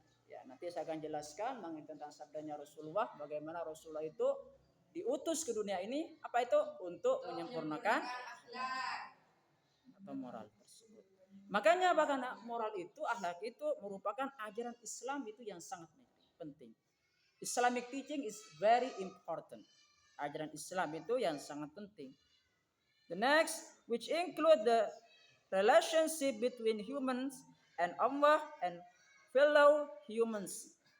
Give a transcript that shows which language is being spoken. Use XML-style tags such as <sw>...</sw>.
<id>Ya, nanti saya akan jelaskan mengenai tentang sabdanya Rasulullah, bagaimana Rasulullah itu diutus ke dunia ini apa itu untuk menyempurnakan atau moral tersebut. Makanya bahkan moral itu, akhlak itu merupakan ajaran Islam itu yang sangat penting.</id> <en>Islamic teaching is very important.</en> <id>Ajaran Islam itu yang sangat penting.</id> <en>The next, which include the relationship between humans and Allah and fellow humans.</en>